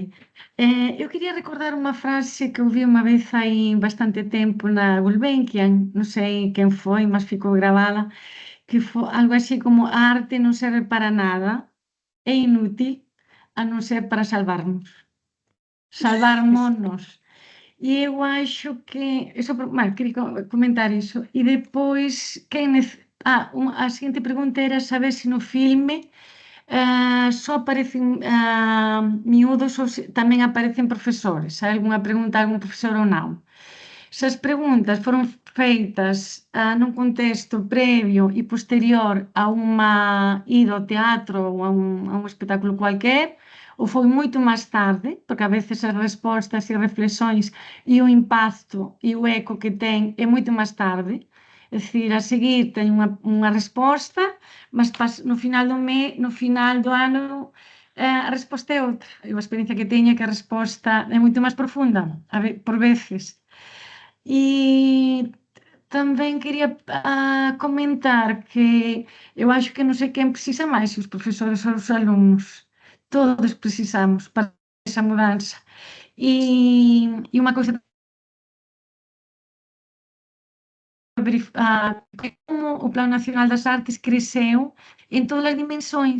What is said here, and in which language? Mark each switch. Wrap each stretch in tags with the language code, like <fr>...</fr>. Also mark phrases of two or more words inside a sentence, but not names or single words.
<pt>Eu queria recordar uma frase que ouvi uma vez há bastante tempo na Gulbenkian, não sei quem foi, mas ficou gravada, que foi algo assim como: a arte não serve para nada, é inútil, a não ser para salvarmos-nos. E eu acho que, isso, bueno, queria comentar isso. E depois, a seguinte pergunta era saber</pt> <gl>se no filme só aparecen miúdos ou tamén aparecen profesores. Hai algunha pregunta a algún profesor ou non? Esas preguntas foron feitas nun contexto previo e posterior a unha ida ao teatro ou a un espectáculo cualquer, ou foi moito máis tarde, porque a veces as respostas e reflexións e o impacto e o eco que ten é moito máis tarde. É dicir, a seguir ten unha resposta, mas no final no final do ano a resposta é outra. Eu a experiencia que teño é que a resposta é moito máis profunda, por veces.</gl> <pt>E também queria comentar que eu acho que não sei quem precisa mais, se os professores ou os alunos. Todos precisamos para essa mudança. E uma coisa, como o Plano Nacional das Artes cresceu em todas as dimensões.</pt>